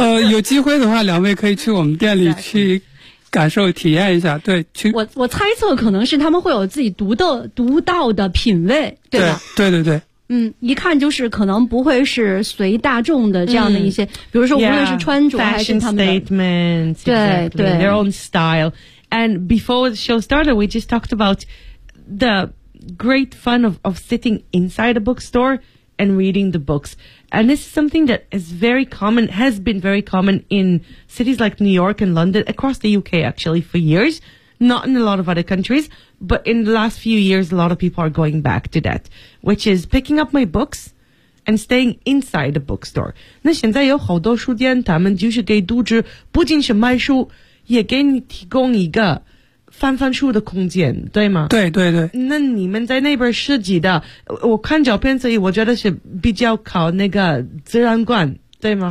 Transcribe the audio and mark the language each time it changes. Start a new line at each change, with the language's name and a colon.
Chinese: 有机会的话，两位可以去我们店里去感受体验一下。对，去。我猜测可能是他们会有自己独到的品味，对吧？对对对。嗯，一看就是可能不会是随大众的这样的一些，比如说无论是穿着还是他们的
English: fashion statements，
Chinese: 对对
English: ，their own style. And before the show started, we just talked about the great fun of sitting inside a bookstore and reading the books. And this is something that is very common, has been very common in cities like New York and London, across the UK actually for years, not in a lot of other countries, but in the last few years, a lot of people are going back to that, which is picking up my books and staying inside a bookstore.
Chinese: 那现在有好多书店，他们就是给读者不仅是卖书，也给你提供一个翻翻书的空间，对吗？对对对。那你们在那边设计的，我看照片，所以我觉得是比较靠那个自然光，对吗？